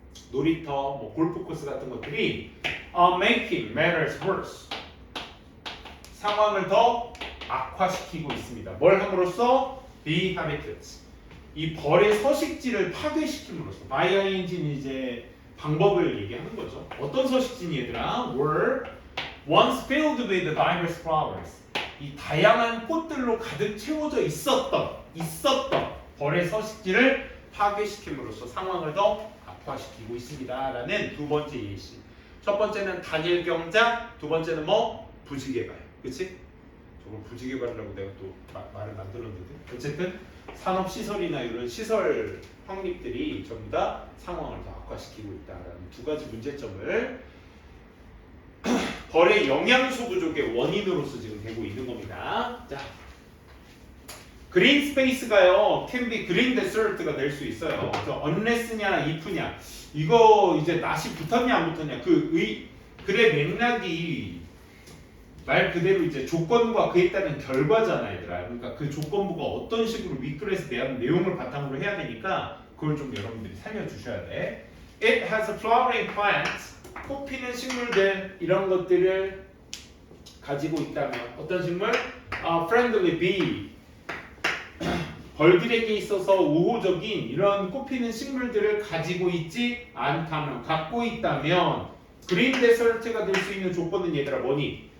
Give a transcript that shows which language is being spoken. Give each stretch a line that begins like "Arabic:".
Korean: 놀이터, 뭐 골프 코스 같은 것들이
English: are making matters worse.
Korean: 상황을 더 악화시키고 있습니다. 뭘 함으로써?
English: be habitats.
Korean: 이 벌의 서식지를 파괴시킴으로써. by ing는 이제 방법을 얘기하는 거죠. 어떤 서식지니 얘들아?
English: were once filled with diverse flowers.
Korean: 이 다양한 꽃들로 가득 채워져 있었던 벌의 서식지를 파괴시킴으로써 상황을 더 악화시키고 있습니다라는 두 번째 예시. 첫 번째는 단일 경작, 두 번째는 뭐? 부지개발. 그치? 저걸 부지개발이라고 내가 또 말을 만들었는데 어쨌든 산업시설이나 이런 시설 확립들이 전부 다 상황을 더 악화시키고 있다라는 두 가지 문제점을 벌의 영양소 부족의 원인으로서 지금 되고 있는 겁니다. 자, 그린 스페이스가요,
English: can be green desert
Korean: 가 될 수 있어요. 그래서 unless냐, if냐, 이거 이제 낫이 붙었냐 안 붙었냐, 글의 맥락이 말 그대로 이제 조건과 그에 따른 결과잖아, 얘들아. 그러니까 그 조건부가 어떤 식으로 윗글에서 대한 내용을 바탕으로 해야 되니까 그걸 좀 여러분들이 살려주셔야 돼.
English: It has flowering plants.
Korean: 꽃 피는 식물들 이런 것들을 가지고 있다면 어떤 식물?
English: Friendly bee.
Korean: 벌들에게 있어서 우호적인 이런 꽃 피는 식물들을 가지고 있지 않다면, 갖고 있다면 그린 데설트가 될 수 있는 조건은 얘들아 뭐니?